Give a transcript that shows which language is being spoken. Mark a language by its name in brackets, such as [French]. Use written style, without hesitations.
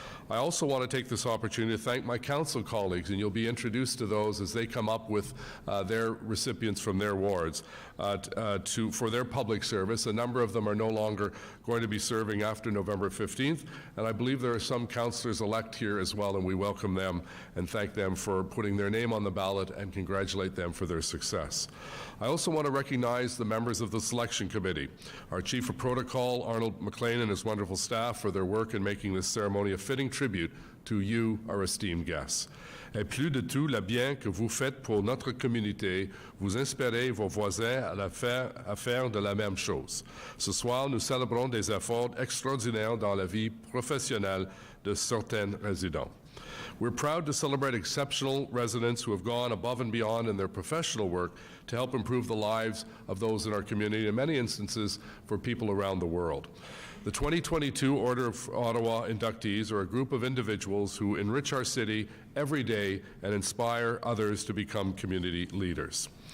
[English] I also want to take this opportunity to thank my council colleagues, and you'll be introduced to those as they come up with their recipients from their wards for their public service. A number of them are no longer going to be serving after November 15th, and I believe there are some councillors-elect here as well, and we welcome them and thank them for putting their name on the ballot and congratulate them for their success. I also want to recognize the members of the Selection Committee, our Chief of Protocol, Arnold McLean, and his wonderful staff for their work in making this ceremony a fitting tribute to you, our esteemed guests. [French] Et plus de tout, le bien que vous faites pour notre communauté, vous inspirez vos voisins à faire de la même chose. Ce soir, nous célébrons des efforts extraordinaires dans la vie professionnelle de certains résidents. [English] We're proud to celebrate exceptional residents who have gone above and beyond in their professional work to help improve the lives of those in our community, in many instances for people around the world. The 2022 Order of Ottawa inductees are a group of individuals who enrich our city every day and inspire others to become community leaders.